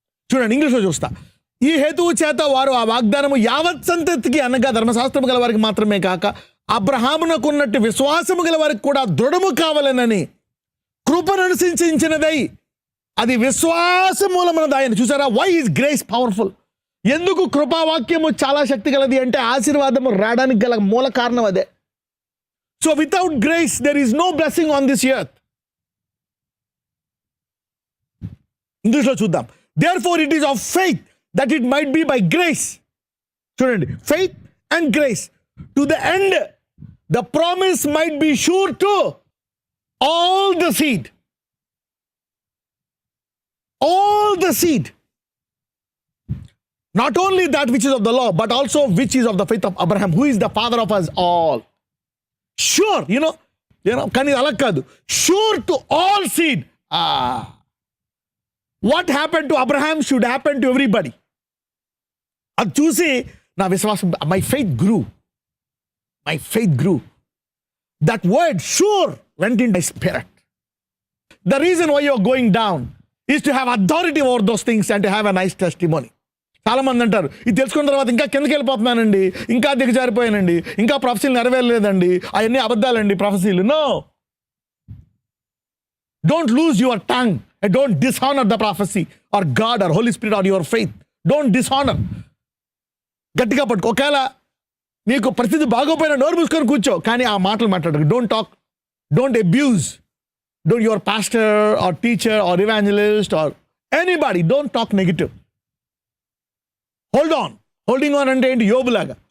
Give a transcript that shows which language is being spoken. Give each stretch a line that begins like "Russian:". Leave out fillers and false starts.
Telugu: చూడండి, ఇంగ్లీష్లో చూస్తా. ఈ హేతువు చేత వారు ఆ వాగ్దానము యావత్ సంతతికి అనగా ధర్మశాస్త్రము గల వారికి మాత్రమే కాక అబ్రహామునకున్నట్టు విశ్వాసము గల వారికి కూడా దృఢము కావాలనని కృపననుసరించినదై అది విశ్వాసమూలమైనదాయని. చూసారా?
English: Why is grace powerful?
Telugu: ఎందుకు కృపావాక్యము చాలా శక్తి గలది అంటే ఆశీర్వాదము రావడానికి గల మూల కారణం అదే.
English: So without grace there is no blessing on this earth.
Telugu: ఇంగ్లీష్లో చూద్దాం.
English: Therefore it is of faith that it might be by grace.
Telugu: చూడండి,
English: faith and grace to the end the promise might be sure to all the seed. All the seed. Not only that which is of the law, but also which is of the faith of Abraham, who is the father of us all. Sure, you know,
Telugu: కానీ అలా కాదు.
English: Sure to all seed. What happened to Abraham should happen to everybody.
Telugu: అది చూసి నా విశ్వాసం,
English: my faith grew. My faith grew. That word sure went in my spirit. The reason why you're going down is to have authority over those things and to have a nice testimony.
Telugu: చాలా మంది అంటారు, ఇది తెలుసుకున్న తర్వాత ఇంకా కిందకి వెళ్ళిపోతున్నానండి, ఇంకా దిగజారిపోయానండి, ఇంకా ప్రొఫెసీలు నెరవేరలేదండి, అవన్నీ అబద్ధాలండి ప్రొఫెసీలు.
English: No, don't lose your tongue and don't dishonor the prophecy or God or Holy Spirit or your faith. Don't dishonor.
Telugu: గట్టిగా పట్టుకో. ఒకవేళ నీకు పరిస్థితి బాగోపోయినా నోరు మూసుకొని కూర్చో, కానీ ఆ మాటలు మాట్లాడరు.
English: Don't talk, don't abuse, don't your pastor or teacher or evangelist or anybody, don't talk negative. Hold on. Holding on
Telugu: అంటే ఏంటి? యోబులాగా.